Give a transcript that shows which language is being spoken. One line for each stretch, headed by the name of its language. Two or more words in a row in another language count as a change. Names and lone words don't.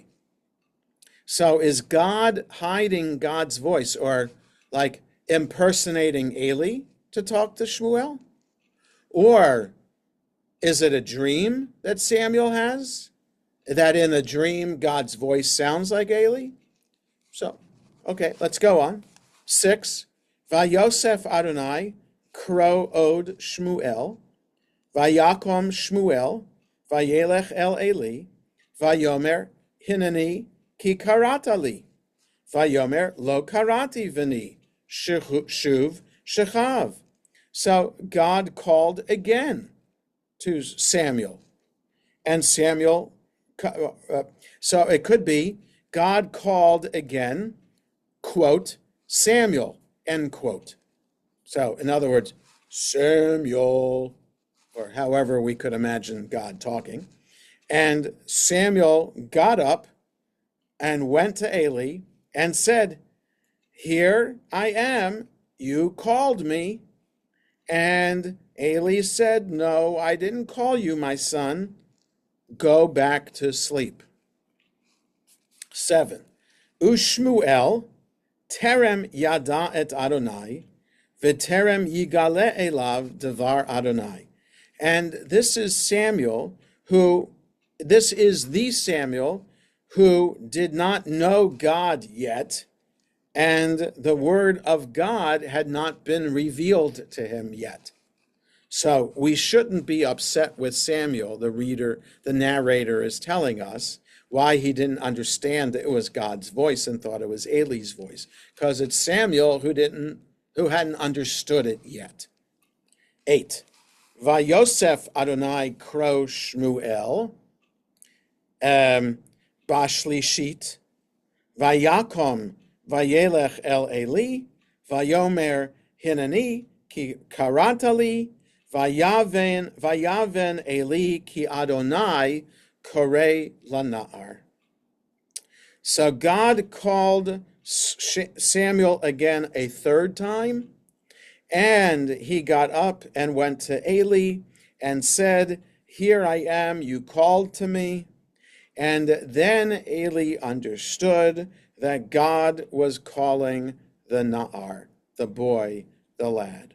English: So is God hiding God's voice, or like impersonating Eli to talk to Shmuel? Or is it a dream that Samuel has? That in the dream, God's voice sounds like Eli? So, okay, let's go on. 6,
Hebrew: ויוסף אדני קרא עוד שמואל, ויקם שמואל, וילך אל עלי, ויאמר הנני כי קראת לי, ויאמר לא קראתי בני, שוב שכב.
English: So God called again to Samuel, and Samuel, so it could be God called again, quote, Samuel, end quote. So in other words, Samuel, or however we could imagine God talking. And Samuel got up and went to Eli and said, here I am, you called me. And Eli said, no, I didn't call you, my son. Go back to sleep. 7,
Hebrew: ושמואל טרם ידע את אדני, וטרם יגלה אליו דבר אדני.
English: And this is the Samuel who did not know God yet, and the word of God had not been revealed to him yet. So we shouldn't be upset with Samuel, the narrator is telling us why he didn't understand that it was God's voice and thought it was Eli's voice, because it's Samuel who hadn't understood it yet. 8,
Hebrew: ויוסף אדני קרא שמואל, בשלישית, ויקם וילך אל עלי, ויאמר הנני כי קראת לי, ויבן עלי כי אדני קרא לנער.
English: So God called Samuel again a third time, and he got up and went to Eli and said, here I am, you called to me. And then Eli understood that God was calling the Na'ar, the boy, the lad.